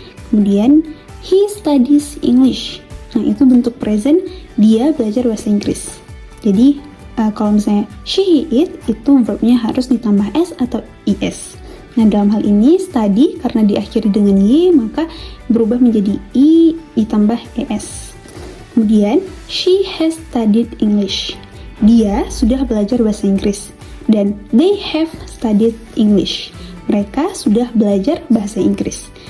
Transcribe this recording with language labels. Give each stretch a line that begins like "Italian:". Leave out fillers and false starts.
Indonesian: Kemudian,
English: he studies English.
Indonesian: Nah, itu bentuk present, dia belajar bahasa Inggris. Jadi, kalau misalnya she, he, it, itu verbnya harus ditambah s atau is. Nah, dalam hal ini study karena diakhiri dengan y, maka berubah menjadi i ditambah es. Kemudian,
English: she has studied English.
Indonesian: Dia sudah belajar bahasa Inggris. Dan
English: they have studied English.
Indonesian: Mereka sudah belajar bahasa Inggris.